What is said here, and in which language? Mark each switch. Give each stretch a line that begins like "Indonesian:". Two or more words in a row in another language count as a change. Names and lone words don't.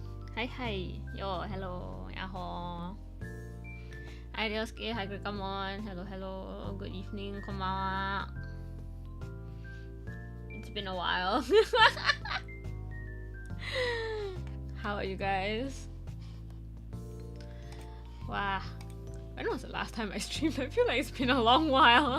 English: Hi, hi. Yo, hello. Yaho. Hi, Ryosuke. Hi, Gregamon. Hello, hello. Good evening. Konbanwa. It's been a while. How are you guys? Wow. When was the last time I streamed? I feel like it's been a long while.